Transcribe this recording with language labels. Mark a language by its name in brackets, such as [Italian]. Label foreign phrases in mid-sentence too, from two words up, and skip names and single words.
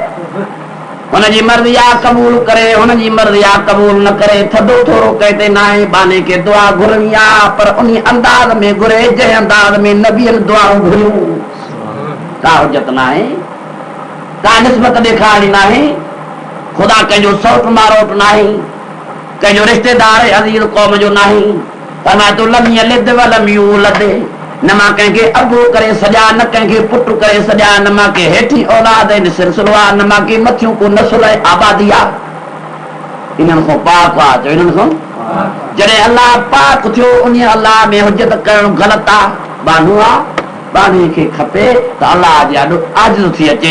[Sindhi] हुनजी मर्ज़ी आहे क़बूल करे, हुनजी मर्ज़ी आहे क़बूल न करे, थधो थोरो कंहिं ते न आहे, बाने खे दुआ घुरणी आहे पर उन अंदाज़ में घुरे जंहिं अंदाज़ में नबियनि दुआऊं घुरियूं। का हुजत न आहे, का निस्बत ॾेखारणी न आहे, ख़ुदा कंहिंजो सौट मारोट न आहे, कंहिंजो रिश्तेदार अज़ीज़ क़ौम जो न आहे। फरमाए तो [Arabic] لم يلد ولم يولد, [Sindhi] न मां कंहिंखे अबू करे सॼा, न कंहिंखे पुटु करे सॼा, न मां के हेठी औलाद आहिनि सिलसिलो आहे, न मां के मथियूं को नसुल आहे आबादी आहे। इन्हनि खां पाक आहे, चओ इन्हनि खां जॾहिं अलाह पाक थियो उन अलाह में हुजत करणु ग़लति आहे, बानू आहे, बानी खे खपे त अलाह जे ॾाढो आजिज़ थी अचे।